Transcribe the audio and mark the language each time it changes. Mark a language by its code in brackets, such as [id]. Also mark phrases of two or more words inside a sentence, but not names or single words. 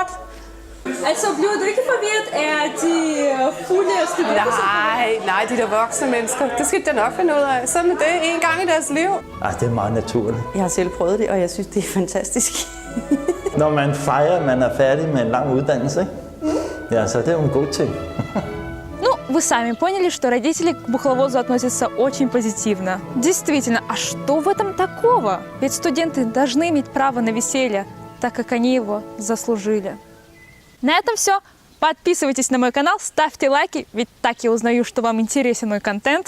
[da] Altså, bliver du ikke forvirret af de fulde studenter? Nej, de der voksne mennesker. Det skal de nok finde ud af. Sådan er det en gang i deres liv. Ej, det er meget naturligt. Jeg har selv prøvet det, og jeg synes, det er fantastisk. Når man fejrer, at man er færdig med en lang uddannelse, ikke? Ja, så det er jo en god ting. [ru] Ну, вы сами поняли, что родители к бухловозу относятся очень позитивно. Действительно, а что в этом такого? Ведь студенты должны иметь право на веселье, так как они его заслужили. На этом все. Подписывайтесь на мой канал, ставьте лайки, ведь так я узнаю, что вам интересен мой контент.